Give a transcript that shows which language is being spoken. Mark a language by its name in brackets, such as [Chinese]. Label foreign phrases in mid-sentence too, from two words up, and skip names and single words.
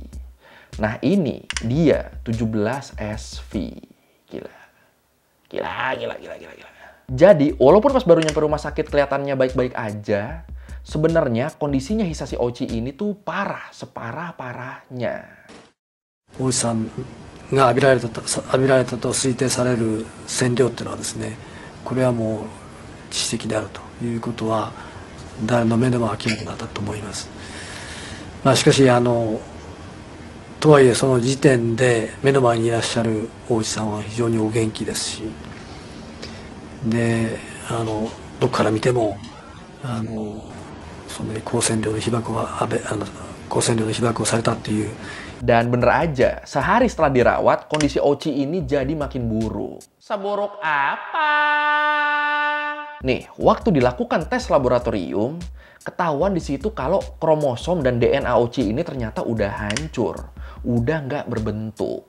[Indonesian] Nah ini dia 17 SV. Gila. Jadi walaupun pas baru nyampe rumah sakit kelihatannya baik-baik aja, sebenarnya kondisinya Hisashi Ouchi ini tuh parah, separah-parahnya. [Japanese] 大石さんが浴びられたと推定される線量っていうのはですね、これはもう致死的であるということは誰の目でも明らかだと思います。しかしとはいえその時点で目の前にいらっしゃる大石さんは非常にお元気ですし、でどこから見てもその高線量の被爆をされたっていう。 [Indonesian] Dan bener aja, sehari setelah dirawat, kondisi Ouchi ini jadi makin buruk. Seburuk apa? Nih, waktu dilakukan tes laboratorium, ketahuan di situ kalau kromosom dan DNA Ouchi ini ternyata udah hancur, udah nggak berbentuk.